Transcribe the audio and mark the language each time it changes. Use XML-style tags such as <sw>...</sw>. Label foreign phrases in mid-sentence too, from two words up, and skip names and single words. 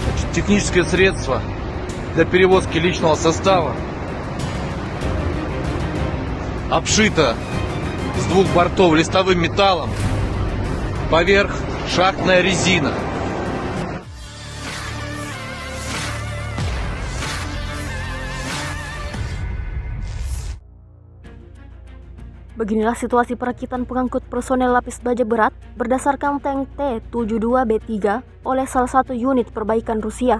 <ru>Техническое средство для перевозки личного состава обшито с двух бортов листовым металлом, поверх шахтная резина.</ru> <id>Beginilah situasi perakitan pengangkut personel lapis baja berat berdasarkan tank T-72B3 oleh salah satu unit perbaikan Rusia.</id>